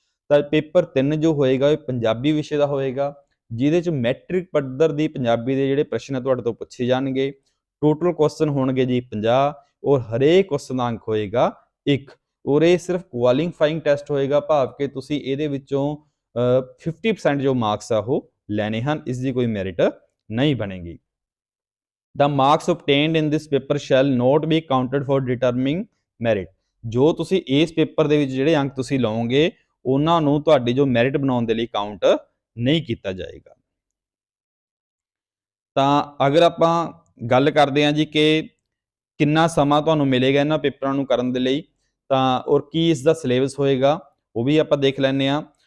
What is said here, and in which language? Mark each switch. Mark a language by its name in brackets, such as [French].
[Punjabi] ਤਾਂ ਪੇਪਰ 3 ਜੋ ਹੋਏਗਾ ਇਹ ਪੰਜਾਬੀ ਵਿਸ਼ੇ ਦਾ ਹੋਏਗਾ, ਜਿਹਦੇ ਚ ਮੈਟ੍ਰਿਕ ਪੱਧਰ ਦੀ ਪੰਜਾਬੀ ਦੇ ਜਿਹੜੇ ਪ੍ਰਸ਼ਨ ਆ ਤੁਹਾਡੇ ਤੋਂ ਪੁੱਛੇ ਜਾਣਗੇ। ਟੋਟਲ ਕੁਐਸਚਨ ਹੋਣਗੇ ਜੀ 50 ਔਰ ਹਰੇਕ ਕੁਐਸਚਨ ਦਾ ਅੰਕ ਹੋਏਗਾ 1 ਔਰ ਇਹ ਸਿਰਫ ਕੁਆਲੀਫਾਈਂਗ ਟੈਸਟ ਹੋਏਗਾ, ਭਾਵ ਕਿ ਤੁਸੀਂ ਇਹਦੇ ਵਿੱਚੋਂ 50% ਜੋ ਮਾਰਕਸ ਆ ਉਹ ਲੈਣੇ ਹਨ, ਇਸ ਦੀ ਕੋਈ ਮੈਰਿਟ ਨਹੀਂ ਬਣੇਗੀ। [English] The marks obtained in this paper shall not be counted for determining merit। [Punjabi] ਜੋ ਤੁਸੀਂ ਇਸ ਪੇਪਰ ਦੇ ਵਿੱਚ ਜਿਹੜੇ ਅੰਕ ਤੁਸੀਂ ਲਓਗੇ ਉਹਨਾਂ ਨੂੰ ਤੁਹਾਡੀ ਜੋ ਮੈਰਿਟ ਬਣਾਉਣ ਦੇ ਲਈ ਕਾਊਂਟ ਨਹੀਂ ਕੀਤਾ ਜਾਏਗਾ। ਤਾਂ ਅਗਰ ਆਪਾਂ ਗੱਲ ਕਰਦੇ ਹਾਂ ਜੀ ਕਿ ਕਿੰਨਾ ਸਮਾਂ ਤੁਹਾਨੂੰ ਮਿਲੇਗਾ ਇਹਨਾਂ ਪੇਪਰਾਂ ਨੂੰ ਕਰਨ ਦੇ ਲਈ, ਤਾਂ ਔਰ ਕੀ ਇਸ ਦਾ ਸਿਲੇਬਸ ਹੋਏਗਾ ਉਹ ਵੀ ਆਪਾਂ ਦੇਖ ਲੈਂਦੇ ਹਾਂ।